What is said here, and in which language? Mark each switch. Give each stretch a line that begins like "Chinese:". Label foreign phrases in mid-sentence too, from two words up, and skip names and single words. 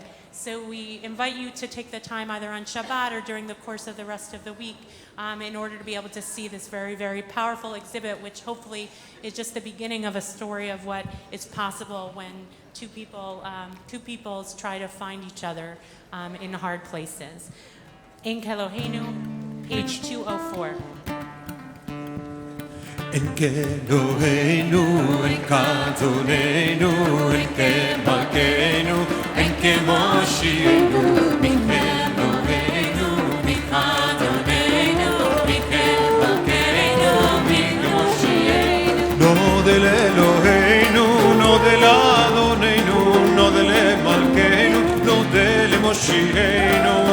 English: So we invite you to take the time either on Shabbat or during the course of the rest of the week in order to be able to see this very, very powerful exhibit, which hopefully is just the beginning of a story of what is possible when two peoples try to find each other in hard places. In Kelohenu, page 204.
Hebrew: אין כאלהינו, אין כאדונינו, אין כמלכנו, אין כמושיענו, מי כאלהינו, מי כאדונינו, מי כמלכנו, מי כמושיענו. נודה לאלהינו, נודה לאדונינו, נודה למלכנו, נודה למושיענו.